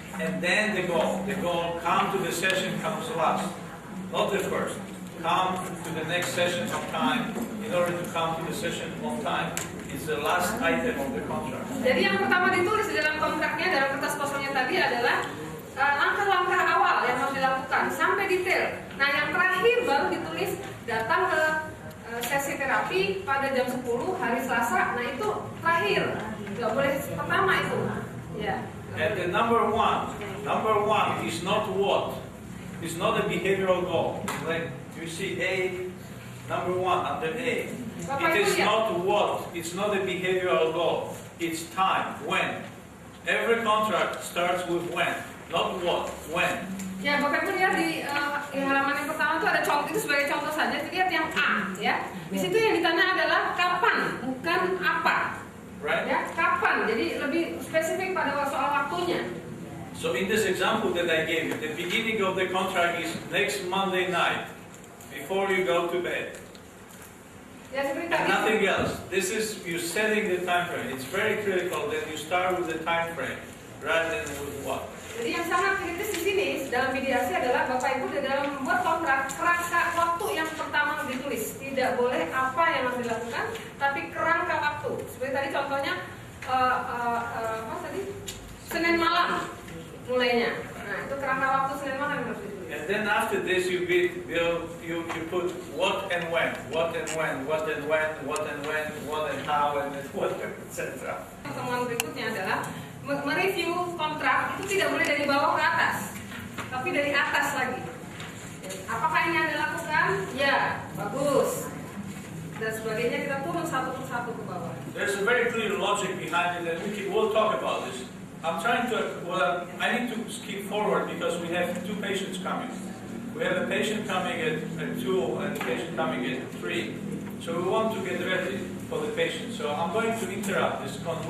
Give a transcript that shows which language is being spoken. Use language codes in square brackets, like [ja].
[en] And then the goal, come to the session comes last, not the first. Come to the next session on time in order to come to the session on time. It's the last item of the contract. [id] Jadi yang pertama ditulis di dalam kontraknya, dalam kertas kosongnya tadi adalah langkah-langkah awal yang harus dilakukan sampai detail. Nah yang terakhir baru ditulis datang ke sesi terapi pada jam 10 hari Selasa. Nah itu terakhir, nggak boleh pertama itu. Ya. [en] And the number one is not what. It's not a behavioral goal. Like you see A, number 1 under A. It is not what. It's not a behavioral goal. It's time. When. Every contract starts with when, not what. When. [id] Ya, Bapak Ibu lihat di halaman yang pertama itu ada contoh, itu sebagai contoh saja. Lihat yang A, ya. Di situ yang ditanya adalah kapan, bukan apa. [en] Right? [id] Ya, kapan. Jadi lebih spesifik pada soal waktunya. [en] So in this example that I gave you, the beginning of the contract is next Monday night, before you go to bed. [id] Ya, seperti [en] And [id] tadi. [en] nothing else. This is you setting the time frame. It's very critical that you start with the time frame rather than with what. [id] Jadi yang sangat kritis di sini dalam mediasi adalah Bapak Ibu di dalam membuat kontrak kerangka waktu yang pertama ditulis. Tidak boleh apa yang harus dilakukan, tapi kerangka waktu. Seperti tadi contohnya apa tadi? Senin malam mulainya. Nah itu kerangka waktu Senin malam yang harus ditulis. [en] And then after this you put what and when, what and when, what and when, what and when, what and how, and what, etc. [id] Pertemuan berikutnya adalah mereview kontrak itu tidak boleh dari bawah ke atas, tapi dari atas lagi. Apakah ini Anda lakukan? Ya, bagus. Dan sebagainya kita turun satu persatu ke bawah. [en] There's a very clear logic behind it, and we'll talk about this. I'm trying to, I need to skip forward because we have 2 patients coming. We have a patient coming at 2 and a patient coming at 3. So we want to get ready for the patient. So I'm going to interrupt this contract.